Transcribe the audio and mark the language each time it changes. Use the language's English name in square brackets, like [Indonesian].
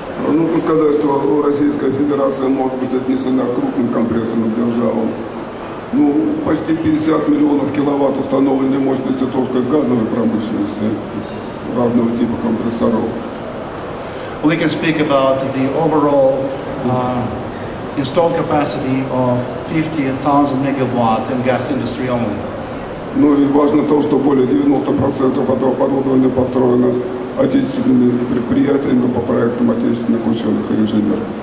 [Russian] Нужно сказать, что Российская Федерация может быть отнесена к крупным компрессорным державам. Ну, почти 50 миллионов киловатт установленной мощности только в газовой промышленности разного типа компрессоров. [English] We can speak about the overall installed capacity of 50,000 megawatt in gas industry only. [Russian] Ну и важно то, что более 90% этого оборудования построено отечественными предприятиями по проектам отечественных ученых и инженеров.